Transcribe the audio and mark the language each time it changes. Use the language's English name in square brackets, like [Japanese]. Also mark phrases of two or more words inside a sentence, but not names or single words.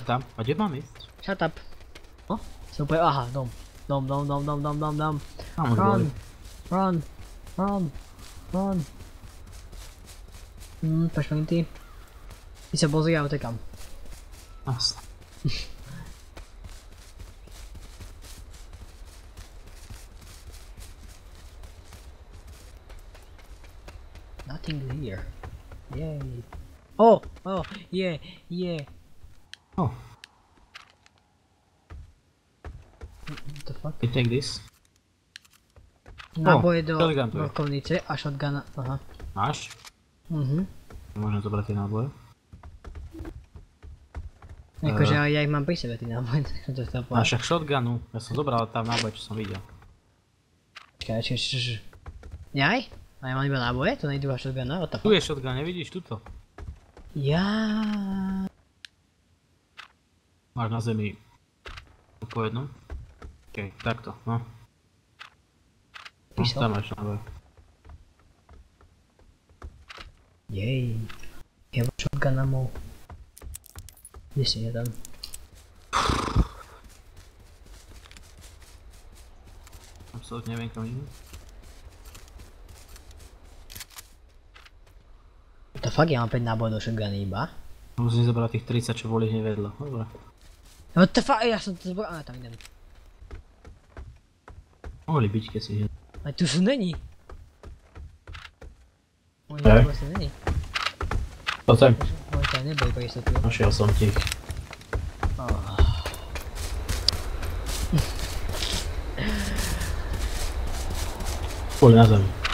[Slovak] Poď tam. A kde mám ísť? [English] Shut up. [Slovak] No? Som úplne, aha, dom. Dom. Tam už boli. Run. Počkaj ty. Ty sa pozri, ja utekam. Jasne. [English] Nothing here. Yay. Oh, yeah. Oh, What the fuck? you take this. [Slovak] Náboje do shotgun tu je. brokovnice a shotguna, aha. Máš? Mhm. Môžem zobrať tie náboje. Akože ja ich mám pri sebe, tí náboje, tak som to chcel A povedať. však shotgunu, ja som zobral tam náboje, čo som videl. Počkaj. Jaj? A ja mám iba náboje? To nejdu a shotguna? [English] What the [Slovak] Tu [English] fuck? [Slovak] je shotgun, nevidíš tuto? Máš na zemi po jednom. Okej, takto, no. No, Písal? tam máš náboje. Jej. Ja mám [English] shotgun ammo. [Slovak] Kde si je tam? Absolutne neviem kam idem. [English] What the fuck, [Slovak] ja mám 5 nábojov do shotguny iba? Musím zobrať tých 30, čo boli hneď vedľa. Dobre. [English] What the fuck, [Slovak] ja som to zbral, ale tam idem. Mohli byť, keď si hneď. Ale tu sú není. Oni Tak. vlastne není. To sem. Oni tam neboli pre istotu. Našiel som ti ich. Boli na zemi.